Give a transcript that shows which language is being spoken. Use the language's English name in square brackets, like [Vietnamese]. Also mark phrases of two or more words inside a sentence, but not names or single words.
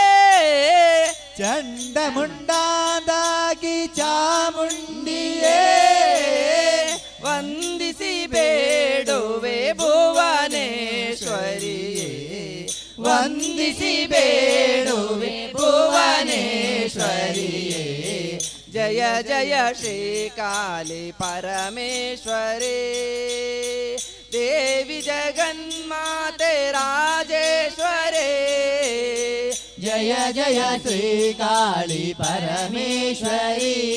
[Kannada] ಚಂಡಮುಂಡಾದಾಗಿ ಚಾಮುಂಡಿಯೇ ವಂದಿಸಿ ಬೇಡುವೆ ಭುವನೇಶ್ವರಿಯೇ ವಂದಿಸಿ ಬೇಡುವೆ ಭುವನೇಶ್ವರಿಯೇ [Sanskrit] जय जय श्रीकाली परमेश्वरे देवी जगन्माते राजेश्वरे जय जय श्रीकाली परमेश्वरी